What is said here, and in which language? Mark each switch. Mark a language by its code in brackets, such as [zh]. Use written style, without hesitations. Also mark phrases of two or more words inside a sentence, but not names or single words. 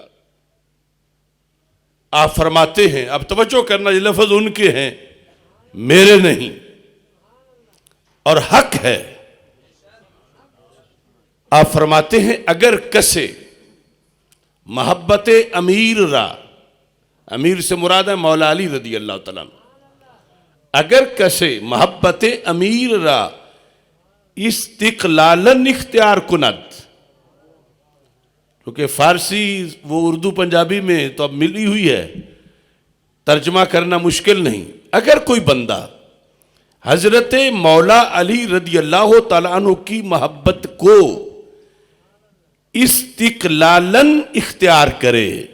[ur] آپ فرماتے ہیں، اب توجہ کرنا، یہ لفظ ان کے ہیں، میرے نہیں، اور حق ہے۔ آپ فرماتے ہیں [fa] اگر کسے محبت امیر را، [ur] امیر سے مراد ہے مولا علی رضی اللہ تعالیٰ عنہ، [fa] اگر کسے محبت امیر را استقلالن اختیار کند، [ur] کیونکہ فارسی وہ اردو پنجابی میں تو اب ملی ہوئی ہے، ترجمہ کرنا مشکل نہیں۔ اگر کوئی بندہ حضرت مولا علی رضی اللہ تعالیٰ عنہ کی محبت کو استقلالن اختیار کرے،